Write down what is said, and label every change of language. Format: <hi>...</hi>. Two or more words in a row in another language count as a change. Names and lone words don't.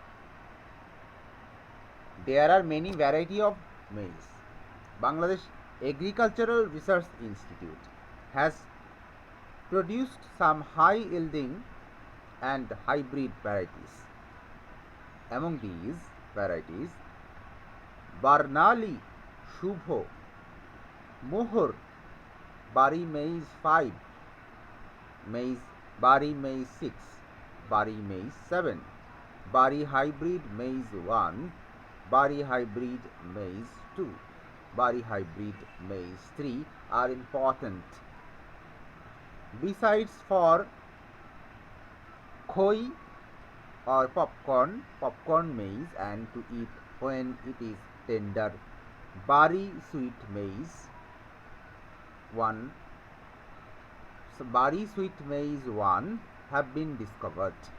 <en>There are many variety of maize. Bangladesh Agricultural Research Institute has produced some high yielding and hybrid varieties. Among these varieties, Barnali Shubho, Mohor, Bari Maize 5, Bari Maize 6, Bari Maize 7, Bari Hybrid Maize 1, Bari Hybrid Maize 2, Bari Hybrid Maize 3 are important. Besides, for khoi or popcorn maize, and to eat when it is tender, Bari sweet maize 1, Bari sweet maize 1 have been discovered.</en>